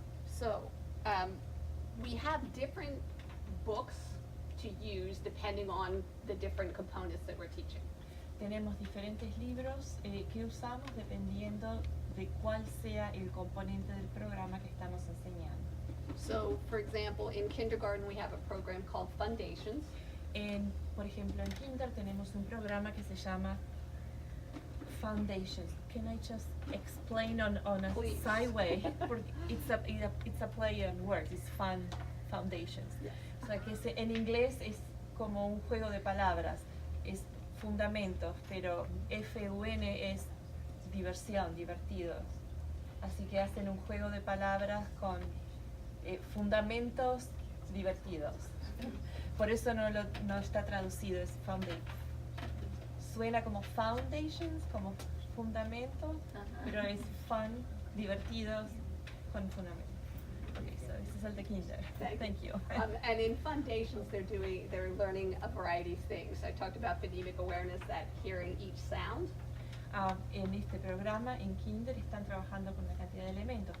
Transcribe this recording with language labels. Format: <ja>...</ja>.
<en>So, we have different books to use depending on the different components that we're teaching.</en> <es>Tenemos diferentes libros que usamos dependiendo de cuál sea el componente del programa que estamos enseñando.</es> <en>So, for example, in kindergarten we have a program called Fundations.</en> <es>Por ejemplo, en Kinder tenemos un programa que se llama Foundations.</es> <en>Can I just explain on a Please. side way?</en> <es>Porque</es> <en>it's a play on words. It's fun, foundations. Yes.</en> <es>O sea que en inglés es como un juego de palabras. Es fundamentos, pero FUN es diversión, divertidos. Así que hacen un juego de palabras con fundamentos divertidos. Por eso no está traducido, es foundation. Suena como foundations, como fundamentos, pero es fun, divertidos, con fundamentos.</es> <en>Okay, so this is</en> <es>el de Kinder.</es> <en>Thank you. And in Fundations they're learning a variety of things. I talked about phonemic awareness, that hearing each sound.</en> <es>En este programa, en Kinder, están trabajando con una cantidad de elementos.</es>